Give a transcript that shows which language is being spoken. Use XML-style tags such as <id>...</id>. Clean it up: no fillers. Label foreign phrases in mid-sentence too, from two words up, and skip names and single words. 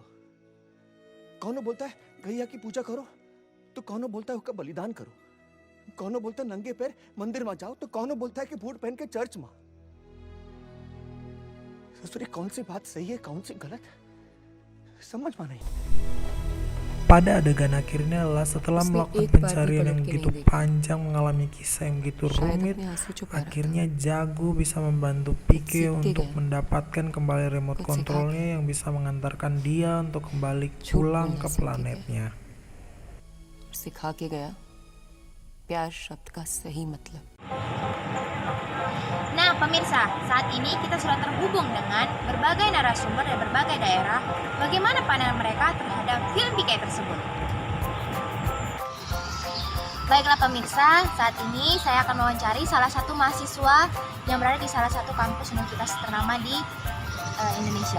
<hi>कौनो बोलता है गैया की पूजा करो, तो कौनो बोलता है उसका बलिदान करो. कौनो बोलता है नंगे पैर मंदिर में जाओ, तो कौनो बोलता है कि बूट पहन के चर्च में. ससुरी कौन सी बात सही है, कौन सी गलत, समझ में नहीं.</hi> <id>Pada adegan akhirnya adalah setelah melakukan pencarian yang begitu panjang, mengalami kisah yang begitu rumit, akhirnya Jago bisa membantu Pique untuk mendapatkan kembali remote kontrolnya yang bisa mengantarkan dia untuk kembali pulang ke planetnya.</id> <hi>सिखा के गया प्यार शब्द का सही मतलब.</hi> <id>Nah, pemirsa, saat ini kita sudah terhubung dengan berbagai narasumber dari berbagai daerah. Bagaimana pandangan mereka terhadap film Pique tersebut? Baiklah pemirsa, saat ini saya akan mewawancari salah satu mahasiswa yang berada di salah satu kampus universitas ternama di Indonesia.</id>